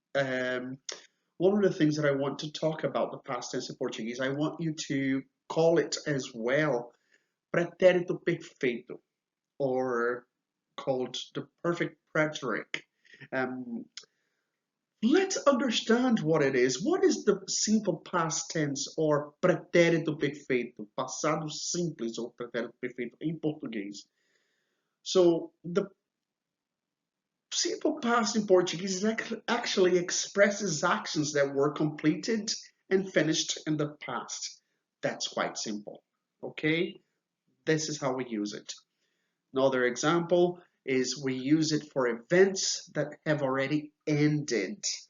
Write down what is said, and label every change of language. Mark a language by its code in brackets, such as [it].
[en] Um, One of the things that I want to talk about the past tense in Portuguese, I want you to call it as well pretérito perfeito, or called the perfect preteric. Um, let's understand what it is. What is the simple past tense or pretérito perfeito? [pt] Passado simples ou pretérito perfeito em português. [en] So the simple past in Portuguese actually expresses actions that were completed and finished in the past. That's quite simple. Okay? This is how we use it. Another example is we use it for events that have already ended.